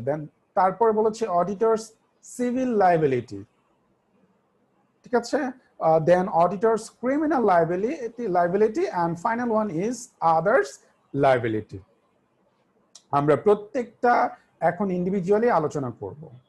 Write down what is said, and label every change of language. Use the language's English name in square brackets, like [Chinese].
[Bangla] দেন তারপরে বলেছে অডিটরস civil liability, ঠিক আছে? [English] Then auditors criminal liability and final one is others liability. [Bangla] আমরা প্রত্যেকটা এখন ইন্ডিভিজুয়ালি আলোচনা করব।